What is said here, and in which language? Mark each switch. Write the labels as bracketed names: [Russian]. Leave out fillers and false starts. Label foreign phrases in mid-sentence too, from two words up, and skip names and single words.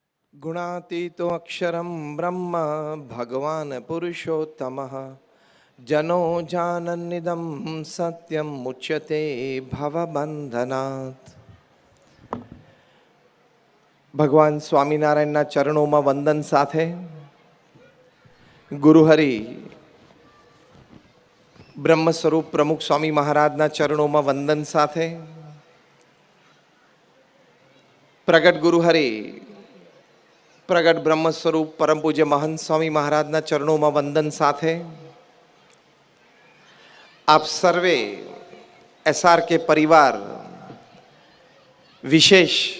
[Sanskrit] गुणातीतो अक्षरं ब्रह्म भगवान् पुरुषोत्तमः जनो जानन्निदं सत्यं मुच्यते भवबंधनात्। [Gujarati] ભગવાન સ્વામિનારાયણના ચરણોમાં વંદન સાથે ગુરુહરિ બ્રહ્મ સ્વરૂપ પ્રમુખ સ્વામી મહારાજના ચરણોમાં વંદન સાથે પ્રગટ ગુરુહરિ પ્રગટ બ્રહ્મ સ્વરૂપ પરમ પૂજ્ય મહંત સ્વામી મહારાજના ચરણોમાં વંદન સાથે આપ સર્વે એસઆરકે પરિવાર, વિશેષ